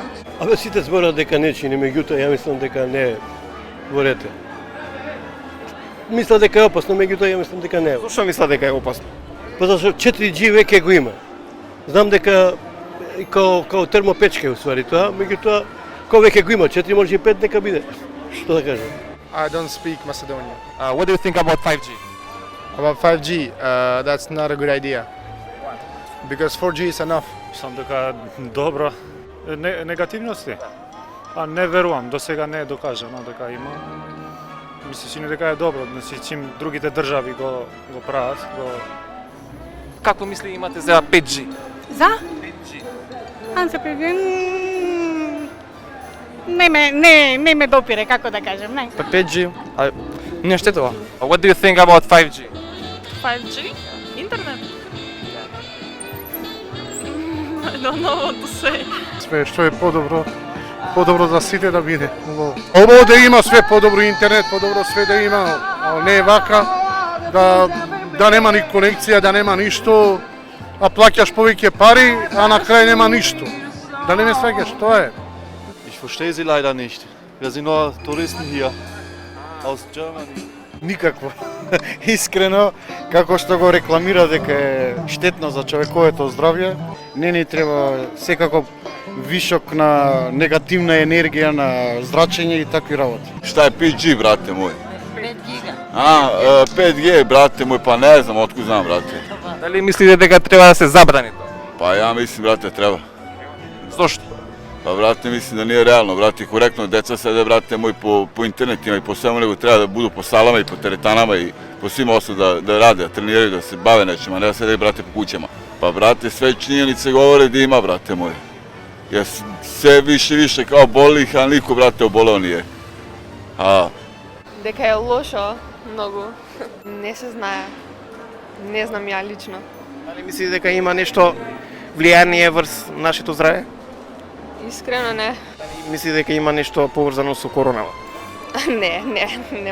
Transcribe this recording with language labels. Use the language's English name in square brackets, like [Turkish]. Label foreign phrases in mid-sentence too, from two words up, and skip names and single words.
[Macedonian] Абе сите зборат дека не чини, меѓутоа ја мислам дека не е во ред. Мисля дека е опасно, меѓутоа ја мислам дека не е. Зошто мисла дека е опасно? Па зашто 4G веќе го има. Знам дека као термопечка усвари тоа, меѓутоа кога веќе го има 4 може и 5 нека биде. Што да кажам? [English] I don't speak Macedonian. What do you think about 5G? About 5G, that's not a good idea. Because 4G is enough. [Macedonian] Мислам дека добро. Негативности? А не верувам, до сега не е докажано дека има. Ми се чини дека е добро, значи чим другите држави го прават, Какво мисли имате за 5G? За? 5G. За не ме допире, како да кажем, не. 5G? Не ще тоа. [English] What do you think about 5G? 5G? Интернет? I don't know what to say. [Macedonian] све што е подобро за сите да биде. Ово да има све подобро интернет, подобро све да има, а не е вака да нема ни конекција, да нема ништо, а плаќаш повеќе пари, а на крај нема ништо. Да не ме сваќаш, тоа е. [German] Ich verstehe sie leider nicht. Wir sind nur Touristen hier aus Germany. [Macedonian] Никакво. Искрено, како што го рекламира дека е штетно за човековото здравје, не ни треба секако вишок на негативна енергија, на зрачење и такви работи. [Serbian] Šta je 5G, brate moj? 5 giga. 5G, brate moj, pa ne znam, otkud znam, brate. Дали мислите дека треба да се забрани тоа? Pa ja mislim, brate, treba. Зошто? Pa, brate, mislim da nije realno, brate, korektno, deca sede, brate moj, po internetima i po svemu, nego treba da budu po salama i po teretanama i po svima ostalo da rade, da treniraju, da se bave nečima, ne da sede, brate, po kućama. Pa, brate, sve činjenice govore da ima, brate moj. Jer sve više i više kao bolih, a niko, brate, obolao nije. A, [Macedonian] Дека е лошо, многу. Не се знае. Не знам ја лично. Дали мислите дека има нешто влијание врз нашето здравје? Искрено не. Мислите дека има нешто поврзано со коронава? Не, нема шанси.